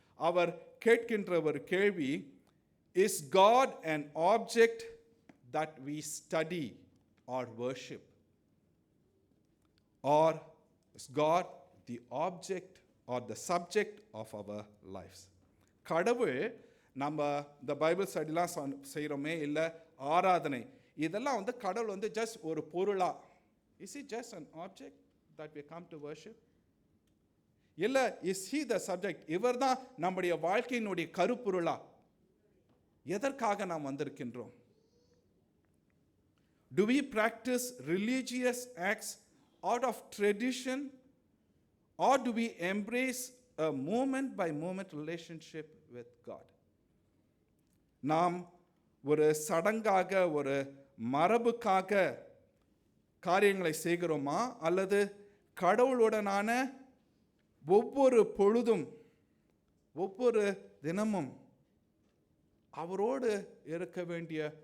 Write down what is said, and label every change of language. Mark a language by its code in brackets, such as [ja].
[ta] அவர் கேட்கின்ற ஒரு கேள்வி, [en] Is God an object that we study or worship, or is God the object or the subject of our lives? [ta] கடவுள் நம்ம இந்த Bible ஸ்டடிலாம் செய்கிறோமே, இல்லை ஆராதனை, இதெல்லாம் கடவுள் ஜஸ்ட் ஒரு பொருளா? [en] Is he just an object that we come to worship? [ta] இல்லை, [en] Is he the subject? [ta] இவர் தான் நம்முடைய வாழ்க்கையினுடைய கருப்பொருளா? எதற்காக நாம் வந்திருக்கின்றோம்? [en] Do we practice religious acts out of tradition, or do we embrace a moment by moment relationship with God? [ta] நாம் ஒரு சடங்காக, ஒரு மரபுக்காக காரியங்களை செய்கிறோமா, அல்லது கடவுளுடனான ஒவ்வொரு பொழுதும் ஒவ்வொரு தினமும் அவரோடு இருக்க வேண்டிய